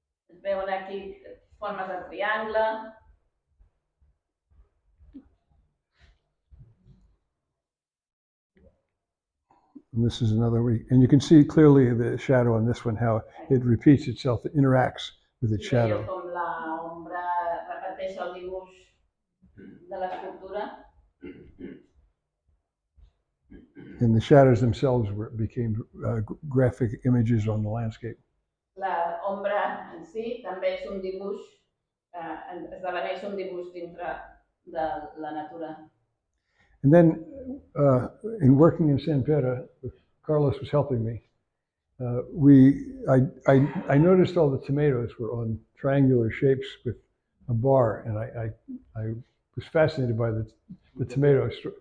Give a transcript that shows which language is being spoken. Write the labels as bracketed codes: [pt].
[ca] Es veuen aquí formes de triangle. [en] And this is another week. And you can see clearly the shadow on this one, how it repeats itself, it interacts with its [ca] Veieu [en] shadow. [ca] com l'ombra repeteix el dibuix de l'escultura. [en] And the shadows themselves became graphic images on the landscape. [ca] L'ombra en si també és un dibuix, esdeveneix un dibuix dintre de la natura. [en] And then in working in San Pedro, Carlos was helping me. I noticed all the tomatoes were on triangular shapes with a bar, and I was fascinated by the tomatoes.